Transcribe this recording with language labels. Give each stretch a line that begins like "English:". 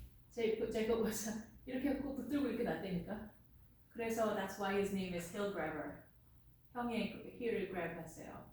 English: Jacob was
Korean: 이렇게 하고 붙들고 이렇게 놨다니까. 그래서
English: that's why his name is heel grabber.
Korean: 형의 heel을 grab했어요.